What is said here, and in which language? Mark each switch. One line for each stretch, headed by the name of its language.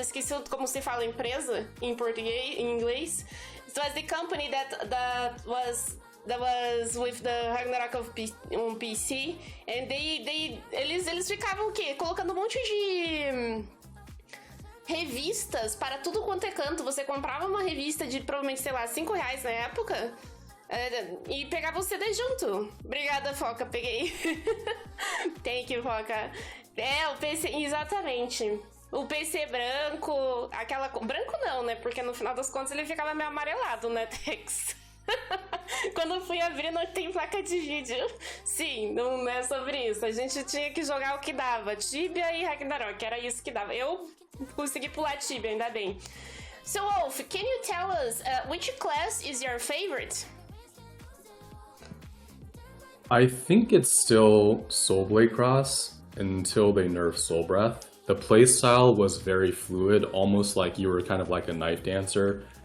Portuguese: Esqueci como se fala empresa em português, em inglês.
English: It was the company that was with the Ragnarok on PC, and
Portuguese: eles ficavam o quê? Colocando um monte de revistas para tudo quanto é canto. Você comprava uma revista de provavelmente, sei lá, R$5 na época, e pegava o CD junto. Obrigada, Foca, peguei.
English: Thank you, Foca.
Portuguese: O PC, exatamente. O PC branco, branco não, né? Porque no final das contas ele ficava meio amarelado, né, Tex? Quando eu fui abrir, não tem placa de vídeo. Sim, não é sobre isso. A gente tinha que jogar o que dava. Tibia e Ragnarok, era isso que dava. Eu consegui pular Tibia, ainda bem.
English: So, Wolf, can you tell us which class is your favorite? I think it's still Soulblade Cross until they nerfed Soul Breath. The playstyle was very fluid, almost like you were kind of like a knife dancer.